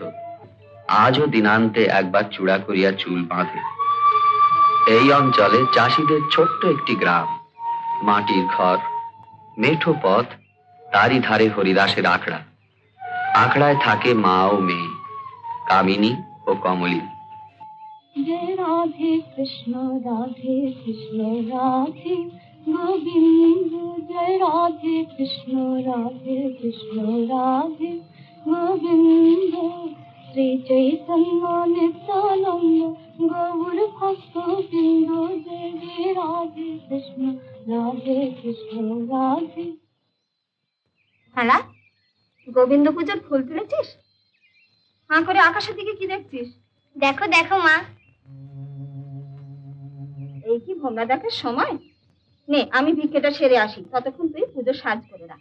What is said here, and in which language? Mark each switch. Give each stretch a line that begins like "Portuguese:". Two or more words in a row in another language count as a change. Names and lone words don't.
Bangla: আজও দিনান্তে একবার চূড়া করিয়া চুল বাঁধে। এই অঞ্চলে চাষীদের ছোট্ট একটি গ্রাম, মাটির ঘর, মেঠো পথ, তারই ধারে হরিদাসের আখড়া। আখড়ায় থাকে মা ও মেয়ে, কামিনী ও কমলী।
Hindi: जय राधे कृष्ण राधे गोविंद। जय राधे कृष्ण राधे गोविंद। श्री चैतन्य नित्यानंद गौर भक्तवृंद। जय जय राधे कृष्ण राधे।
Bangla: হ্যাঁ, গোবিন্দ পূজার ফুল তুলেছিস? হাঁ করে আকাশের দিকে কি দেখছিস? দেখো দেখো মা। এই কি ভোমরা দেখার সময়? নে, আমি ভিক্ষেটা সেরে আসি, ততক্ষণ তুই পুজোর সাজ করে রাখ।